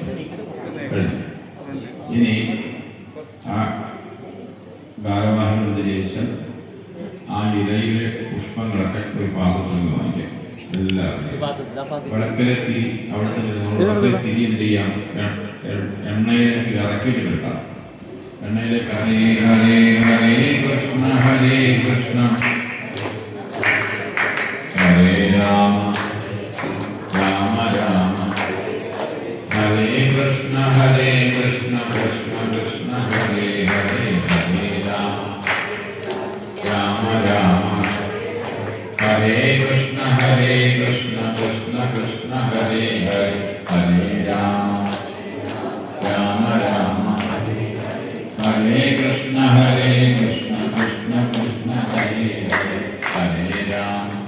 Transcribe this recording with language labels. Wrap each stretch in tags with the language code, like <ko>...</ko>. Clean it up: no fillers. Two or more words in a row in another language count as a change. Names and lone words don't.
<ml>ഇനി ആ ഭാരവാഹികളുടെ ശേഷം ആ ഇലയിലെ പുഷ്പങ്ങളൊക്കെ ഒരു പാത്രത്തിൽ വാങ്ങിക്കാം. എല്ലാവരും വിളക്കിലെ തിരി അവിടെ തന്നെ തിരി എന്ത് ചെയ്യാം? എണ്ണയിലേക്ക് ഇറക്കിയിട്ട് കിട്ടാം.</ml> <sa>എണ്ണയിലേക്ക് ഹരേ ഹരേ ഹരേ കൃഷ്ണ ഹരേ കൃഷ്ണ ഹരേ രാമ രാമ രാമ ഹരേ കൃഷ്ണ കൃഷ്ണ കൃഷ്ണ ഹരേ ഹരേ ഹരേ രാമ രാമ രാമ ഹരേ കൃഷ്ണ കൃഷ്ണ കൃഷ്ണ ഹരേ ഹരേ ഹരേ രാമ രാമ രാമ ഹരേ കൃഷ്ണ കൃഷ്ണ കൃഷ്ണ ഹരേ ഹരേ ഹരേ രാമ</sa>